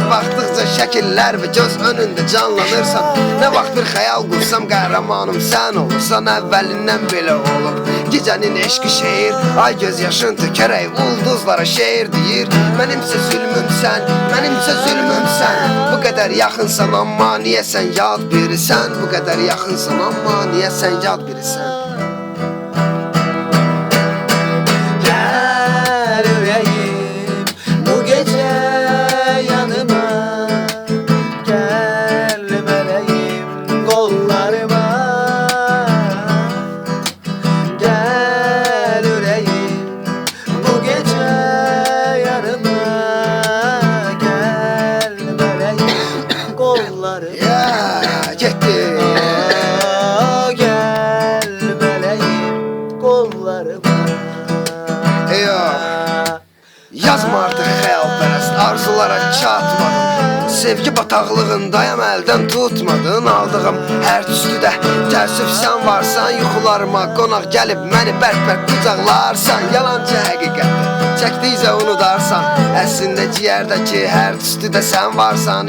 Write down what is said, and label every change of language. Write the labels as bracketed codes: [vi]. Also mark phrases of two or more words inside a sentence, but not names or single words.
[az] Baxdıqca şəkillər və göz önündə canlanırsan, nə vaxt bir xəyal qursam qəhrəmanım sən olursan, əvvəlindən belə olub. Gecənin eşqi şeir, ay göz yaşın tökərək ulduzlara şeir deyir. Mənimsə zülmümsən, mənimsə zülmümsən. Bu qədər yaxınsan amma niyə sən yad birisən? Bu qədər yaxınsan amma niyə sən yad birisən? [tr] Gel yüreğim bu gece yanıma. Gel meleğim kollarıma. Gel yüreğim bu gece yanıma. Gel meleğim kollarıma. [az] Ya getdi. [tr] Gel meleğim kollarıma. [az] Yazma artıq xəyalpərəst arzulara çatmadım. Sevgi bataqlığındayam əldən tutmadın. Aldığım hər tüstüdə təəssüf sən varsan. Yuxularıma qonaq gəlib məni bərk-bərk qucaqlarsan. Yalancı həqiqətdir, çəkdikcə unudarsan. Əslində ciyərdəki hər tüstüdə sən varsan.